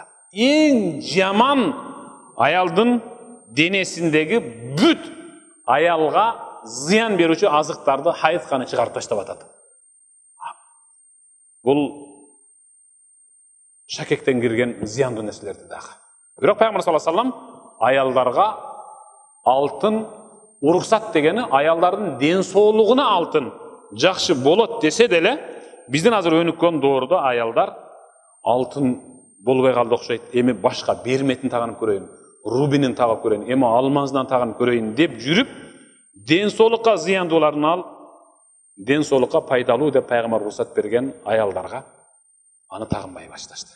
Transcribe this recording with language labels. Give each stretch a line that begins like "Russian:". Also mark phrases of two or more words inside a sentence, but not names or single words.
Kyrgyz: Эң жаман аялдын денесиндеги бүт аялга зыян берүүчү азыктарды хайд каны чыгарып таштап атат. Бул шакектен кирген зыяндуу нерселерди дагы. Бирок Пайгамбар
Arabic: صلى الله عليه وسلم
Kyrgyz: аялдарга алтын уруксат дегени аялдардын ден соолугуна алтын жакшы болот десе деле, биздин азыр өнүккөн доордо аялдар алтын болбой калды окшойт. Эми башка берметин таганып көрөйүн, рубинин тагып көрөйүн, эми алмаздан таганып көрөйүн деп жүрүп, ден соолукка зыяндууларын ал, ден соолукка пайдалуу деп Пайгамбар уруксат берген аялдарга аны тагынбай башташты.